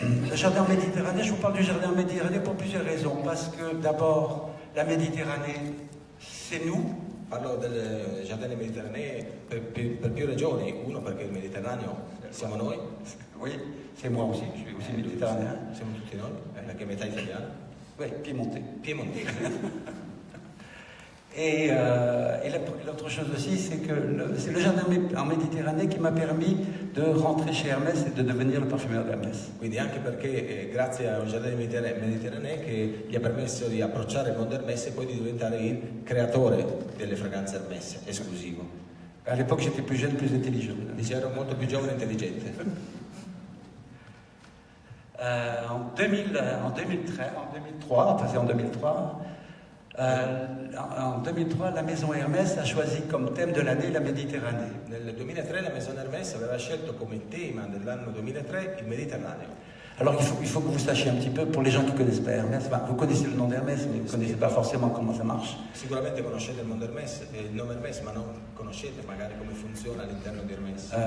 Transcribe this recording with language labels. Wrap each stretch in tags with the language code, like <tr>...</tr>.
<fr>Le jardin méditerranéen, je vous parle du jardin méditerranéen pour plusieurs raisons. Parce que d'abord, la Méditerranée, c'est nous.</fr> <it>Parlo del giardino mediterraneo per più ragioni. Uno, perché il Mediterraneo siamo noi,</it> <fr>Oui, c'est moi aussi, je suis aussi méditerranéen.</fr> <it>siamo tutti noi, perché metà italiano,</it> <fr>Oui, piémontais.</fr> <it>piemontese.</it> <fr>Et l'autre chose aussi, c'est que c'est le jardin en Méditerranée qui m'a permis de rentrer chez Hermès et de devenir le parfumeur d'Hermès.</fr> <it>Quindi anche perché grazie a un giardino mediterraneo che gli ha permesso di approcciare il mondo Hermès e poi di diventare il creatore delle fragranze Hermès, esclusivo.</it> <fr>À l'époque, j'étais plus jeune, plus intelligent.</fr> <it>Dice, ero molto più giovane e intelligente.</it> <fr>En 2003, enfin c'est en 2003, en 2003, la maison Hermès a choisi comme thème de l'année la Méditerranée.</fr> <it>Nel 2003 la Maison Hermès aveva scelto come tema dell'anno 2003 il Mediterraneo.</it> <fr>Alors il faut que vous sachiez un petit peu, pour les gens qui ne connaissent pas Hermès, enfin, vous connaissez le nom d'Hermès, mais vous ne connaissez pas forcément comment ça marche.</fr> <it>Sicuramente conoscete il mondo Hermès, il nome Hermès, ma non conoscete magari come funziona all'interno di Hermès.</it>